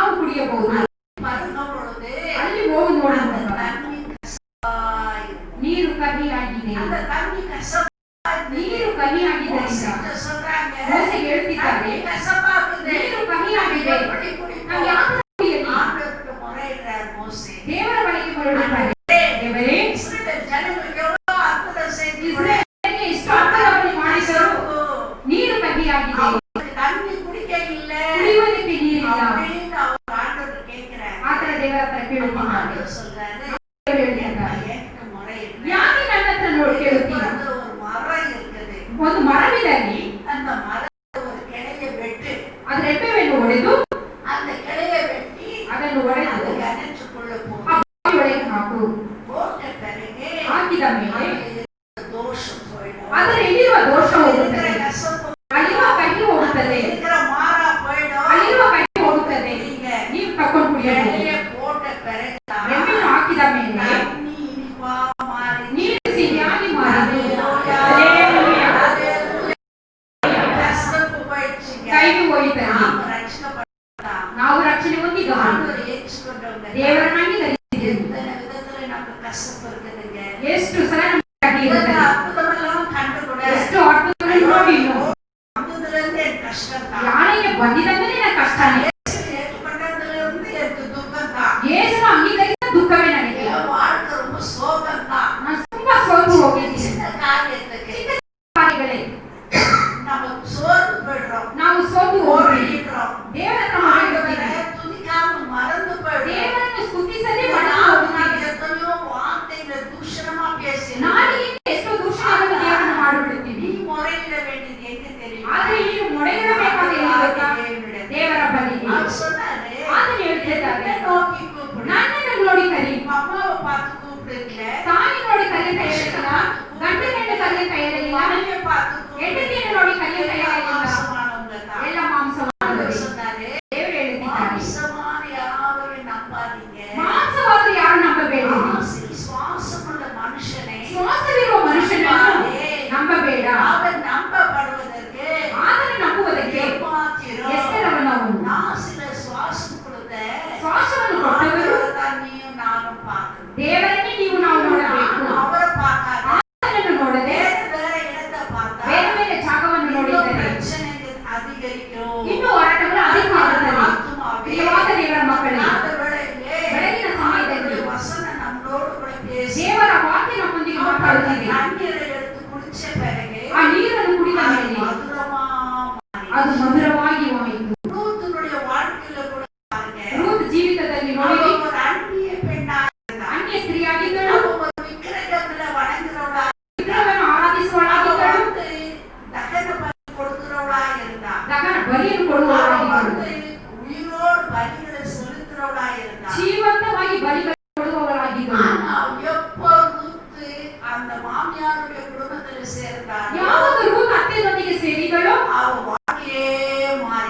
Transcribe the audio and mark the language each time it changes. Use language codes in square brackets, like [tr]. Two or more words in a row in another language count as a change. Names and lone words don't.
[kn] ಕುಡಿಯಬಹುದು. [ta] பருக பொழுது [kn] ಅಲ್ಲಿ ಹೋಗಿ [ta] அந்த [kn] ನೋಡುವಾಗ [ta] தண்ணி கசப்பாய் [kn] ನೀರು ಕಹಿಯಾಗಿದೆ. [ta] அந்த தண்ணி கசப்பாய் [kn] ನೀರು ಕಹಿಯಾಗಿದ್ದರಿಂದ [ta] மோசே சொல்றாங்க [kn] ಮೋಸೆ ಹೇಳ್ತಿದ್ದಾರೆ, [ta] தண்ணி கசப்பாகுது [kn] ನೀರು ಕಹಿಯಾಗಿದೆ, [ta] எப்படி குடிப்போம்? [kn] ನಾವು ಯಾಕೆ ಕುಡಿಯಲಿ? [ta] ஆண்டவருக்கு முறையிடுறார் மோசே. [kn] ದೇವರ ಬಳಿಗೆ ಮರಳುತ್ತಾರೆ. ದೇವರೇ, [ta] இஸ்ரவேல் ஜனங்களுக்கு எவ்வளவு அற்புதம் செய்தீர்கள். [kn] ಇಸ್ರಾಯೇಲಿಗೆ ಇಷ್ಟು ಅರ್ಥವನ್ನು ಮಾಡಿದರು, ನೀರು ಕಹಿಯಾಗಿದೆ, [ta] அவங்களுக்கு தண்ணி குடிக்க இல்ல [kn] ಕುಡಿಯುವುದಕ್ಕೆ ನೀರಿಲ್ಲ. [ta] அப்படின்னு அவர் ஆண்டவர் கேட்கிறார். [kn] ಆತರ ದೇವರ ಹತ್ರ ಕೇಳುತ್ತಿದ್ದಾರೆ. [ta] ஆண்டவர் சொல்றாரு, [kn] ದೇವರು ಹೇಳ್ತಿದ್ದಾರೆ, [ta] எனக்கு முறையிடுறார். [kn] ಯಾಕೆ ನನ್ನ ಹತ್ರ ನೋಡಿ ಕೇಳುತ್ತೀರಾ? [ta] ஒரு மரம் இருக்குது. [kn] ಒಂದು ಮರವಿದಲ್ಲಿ [ta] அந்த மரத்தை ஒரு கிளையை வெட்டு. [kn] ಅದರ ಎಪ್ಪೆಯನ್ನು ಒಡೆದು [ta] அந்த கிளையை வெட்டி [kn] ಅದನ್ನು ಒಡೆದು [ta] அது கிணற்றுக்குள்ள போ. [kn] ಆ ಬಾವಿಯೊಳಗೆ ಹಾಕು. [ta] போட்ட பிறகு [kn] ಹಾಕಿದ ಮೇಲೆ [ta] அந்த தோஷம் போயிடும். [kn] ಅದರಲ್ಲಿರುವ ದೋಷ ಹೋಗುತ್ತದೆ, [ta] இருக்கிற கசப்பு [kn] ಅಲ್ಲಿರುವ ಕಹಿ ಹೋಗುತ್ತದೆ, [ta] இருக்கிற மாறா போயிடும். [kn] ಅಲ್ಲಿರುವ ಕಹಿ ಹೋಗುತ್ತದೆ. [ta] நீங்க [kn] ನೀವು ತಕೊಂಡು ಕುಡಿಯಬಹುದು. [ta] கிளையை போட்ட பிறகு [kn] ಎಣ್ಣೆಯನ್ನು ಹಾಕಿದ ಮೇಲೆ [ta] தண்ணி இனிப்பா மாறி [kn] ನೀರು ಸಿಹಿಯಾಗಿ ಮಾರಿತು. [ta] ஹalleluya. [kn] ಹಲ್ಲೆಲೂಯಾ. [ta] கசப்பு போயிடுச்சுங்க. [kn] ಕೈಗೆ ಹೋಯಿತಲ್ಲಿ [ta] நாம ரட்சிக்கப்பட்டோம். [kn] ನಾವು ರಕ್ಷಣೆ ಹೊಂದಿದ್ದವರು, [ta] ஆண்டவர் ஏற்றுக்கொண்டவங்க. [kn] ದೇವರನ್ನ ಅಂಗೀಕರಿಸಿದೆವು. [ta] எத்தனை விதத்துல நமக்கு கசப்பு இருக்குதுங்க. [kn] ಎಷ್ಟು ಸಲ ನಮಗೆ ಕಹಿ ಇರುತ್ತದೆ, [ta] அற்புதமெல்லாம் கண்டு கூட [kn] ಎಷ್ಟು ಅರ್ಥಗಳನ್ನು ನೋಡಿ ಇನ್ನು [ta] வந்ததுல இருந்து எனக்கு கஷ்டம் தான். [kn] ಯಾರಿಗೆ ಬಂದಿದಂದ್ರೆ ನನ್ನ ಕಷ್ಟನೇ. [ta] ஏற்றுக்கொண்டதுல இருந்து எனக்கு துக்கம் தான். [kn] ಯೇಸುವನ್ನು ಅಂಗೀಕರಿಸಿದ ದುಃಖವೇ ನನಗೆ. [ta] என் வாழ்க்கை ரொம்ப சோகம் தான். [kn] ನಾನು ತುಂಬಾ ಸೋತು ಹೋಗಿದ್ದೀನಿ. [ta] சின்ன காரியத்துக்கு [kn] ಕಾರ್ಯಗಳೇ [ta] நமக்கு சோர்ந்து போயிடுறோம். [kn] ನಾವು ಸೋತು ಹೋಗಿ [ta] ஓடிடுறோம். [kn] ದೇವರ ಹತ್ರ [ta] ஆண்டவரை [kn] ಮಾಡಿದ್ದೇವೆ. [ta] துதிக்காம மறந்து போயிடுறோம். [kn] ದೇವರನ್ನು ಸ್ತುತಿಸದೆ [ta] இந்த [kn] ಮರೆತು [ta] நாள் [kn] ಹೋಗುತ್ತೇವೆ. [ta] நான் எத்தனையோ வார்த்தைகளை தூஷணமா பேசினேன். [kn] ನಾಲಿಗೆಯಿಂದ ಎಷ್ಟೋ ದೂಷಣೆಗಳನ್ನು ದೇವರನ್ನು ಮಾಡಿಬಿಡುತ್ತೀವಿ. [ta] நீ முறையிட வேண்டியது எங்க தெரியுமா? [kn] ಆದರೆ ನೀನು ಮೊರೆಯಿಡಬೇಕಾದ ಎಲ್ಲಿ ಗೊತ್ತಾ? [ta] தேவனிடம். [kn] ದೇವರ ಬಳಿಗೆ. [ta] அவர் சொன்னாரு, [kn] ಆತನು ಹೇಳ್ತಿದ್ದಾರೆ, [ta] என்னை நோக்கி கூப்பிடு. [kn] ನನ್ನನ್ನು ನೋಡಿ ಕರಿ. [ta] உங்க அம்மாவை பார்த்து கூப்பிடுங்க. [kn] ತಾಯಿ ನೋಡಿ ಕರೆಯುತ್ತಾ ಹೇಳಿಲ್ಲ, ಗಂಡನನ್ನು ಕರೆಯುತ್ತಾ ಹೇಳಿಲ್ಲ, [ta] மனைவியை பார்த்து கூப்பிடு. [kn] ಹೆಂಡತಿಯನ್ನು ನೋಡಿ ಕರೆಯುತ್ತಾ ಹೇಳಿಲ್ಲ. [ta] மாம்சமானவங்க தான். [kn] ಎಲ್ಲ ಮಾಂಸವಾದವರೇ. [ta] அவர் சொன்னாரு, [kn] ದೇವರು ಹೇಳಿದ್ದಾರೆ, [ta] மாம்சமான யாரையும் நம்பாதீங்க. [kn] ಮಾಂಸವಾದರೂ ಯಾರು ನಂಬಬೇಡಿ. [ta] மாம்சத்தில் சுவாசமுள்ள மனுஷனை [kn] ಶ್ವಾಸವಿರುವ ಮನುಷ್ಯನನ್ನು ನಂಬಬೇಡ. [ta] அவன் நம்பப்படுவதற்கு [kn] ಆತನು ನಂಬುವುದಕ್ಕೆ [ta] ஏமாத்திரும். [kn] ಎಷ್ಟರವನು ಅವನು. [ta] நாசில சுவாசம் கொடுத்த [kn] ಶ್ವಾಸವನ್ನು ಕೊಟ್ಟವರು [ta] ஆண்டவரைதான் நீயும் நானும் பார்க்கணும். [kn] ದೇವರನ್ನೇ ನೀವು ನಾವು ನೋಡಬೇಕು. [ta] அவரை பார்க்காத [kn] ಆತನನ್ನು ನೋಡದೆ [ta] வேற இடத்தை பார்த்தா [kn] ಬೇರೆ ಬೇರೆ ಜಾಗವನ್ನು [ta] இன்னும் [kn] ನೋಡಿದರೆ [ta] பிரச்சனைகள் அதிகரிக்கும். [kn] ಇನ್ನೂ ಹೋರಾಟಗಳು ಅಧಿಕವಾಗುತ್ತದೆ. [ta] ஆத்துமாவே, [kn] ಪ್ರಿಯವಾದ ದೇವರ ಮಕ್ಕಳೇ, [ta] அந்த வேளையிலே [kn] ಬೆಳಗಿನ ಸಮಯದಲ್ಲಿ [ta] ஆண்டவருடைய வசனம் நம்மளோடு கூட பேசி [kn] ದೇವರ ವಾಕ್ಯ ನಮ್ಮೊಂದಿಗೆ ಮಾತಾಡುತ್ತಿದೆ. [ta] தண்ணீரை எடுத்து குடிச்ச பிறகு [kn] ಆ ನೀರನ್ನು ಕುಡಿದ [ta] அது [kn] ಮೇಲೆ [ta] மதுரமா மாறி. [kn] ಅದು ಮಧುರವಾಗಿ ಹೋಯಿತು. [ta] ரூத்துனுடைய வாழ்க்கையில கூட பாருங்க, [kn] ರೂತ್ ಜೀವಿತದಲ್ಲಿ ನೋಡಿ [ta] அவ ஒரு அந்நிய பெண்ணா இருந்தா. [kn] ಅನ್ಯ ಸ್ತ್ರೀಯಾಗಿದ್ದಳು, [ta] அவ ஒரு விக்கிரகத்துல வணங்குறவளா, [kn] ವಿಗ್ರಹವನ್ನು [ta] அவ [kn] ಆರಾಧಿಸುವಳಾಗಿದ್ದಳು, [ta] வந்து தகன பலி கொடுக்கிறவளா இருந்தா. [kn] ದಹನ ಬಲಿಯನ್ನು [ta] அவ [kn] ಕೊಡುವವಳಾಗಿದ್ದಳು, [ta] வந்து உயிரோடு பலிகளை செலுத்துறவளா இருந்தா. [kn] ಜೀವಂತವಾಗಿ ಬಲಿಗಳನ್ನು ಕೊಡುವವಳಾಗಿದ್ದಳು. [ta] ஆனா எப்போ ரூத்து அந்த மாமியாருடைய குடும்பத்துல சேர்ந்தாள், [kn] ಯಾವಾಗ ರೂತ್ ಅತ್ತೆಯೊಂದಿಗೆ ಸೇರಿದಳು, [ta] அவ வாழ்க்கையே மாறி.